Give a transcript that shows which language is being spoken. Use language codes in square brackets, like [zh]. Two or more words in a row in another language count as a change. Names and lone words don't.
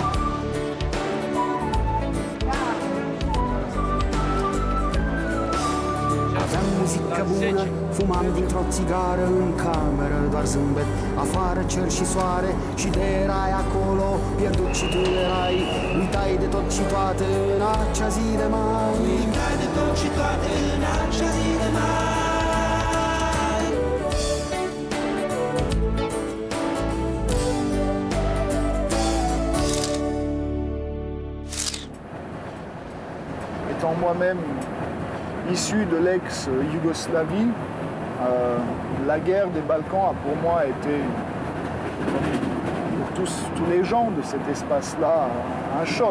[ro] Aveam muzică bună, fumam dintr-o țigară în cameră, doar zâmbet, afară cer și soare, și de erai acolo, pierdut și tu erai, uitai de tot și toate în acea zi de mai. Uitai de tot și toate în acea zi de mai. [fr] Étant moi-même issu de l'ex-Yougoslavie, la guerre des Balkans a pour moi été, pour tous les gens de cet espace-là, un choc.